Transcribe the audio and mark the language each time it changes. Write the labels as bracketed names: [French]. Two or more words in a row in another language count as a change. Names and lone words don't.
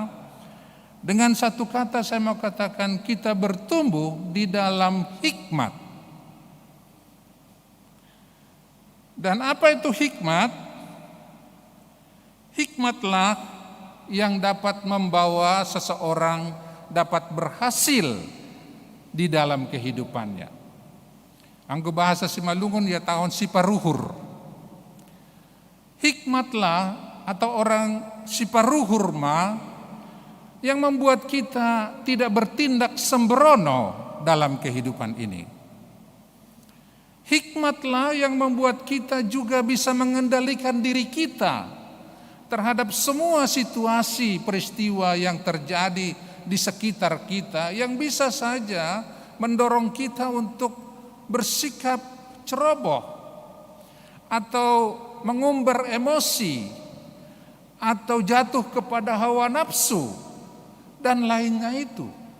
[Indonesian] Dengan satu kata saya mau katakan, kita bertumbuh di dalam hikmat. Dan apa itu hikmat? Hikmatlah yang dapat membawa seseorang dapat berhasil di dalam kehidupannya. [Batak Simalungun] Anggo bahasa Simalungun ya tahun siparuhur. [Indonesian] Hikmatlah atau orang siparuhur yang membuat kita tidak bertindak sembrono dalam kehidupan ini. Hikmatlah yang membuat kita juga bisa mengendalikan diri kita terhadap semua situasi peristiwa yang terjadi di sekitar kita, yang bisa saja mendorong kita untuk bersikap ceroboh atau mengumbar emosi atau jatuh kepada hawa nafsu dan lainnya itu.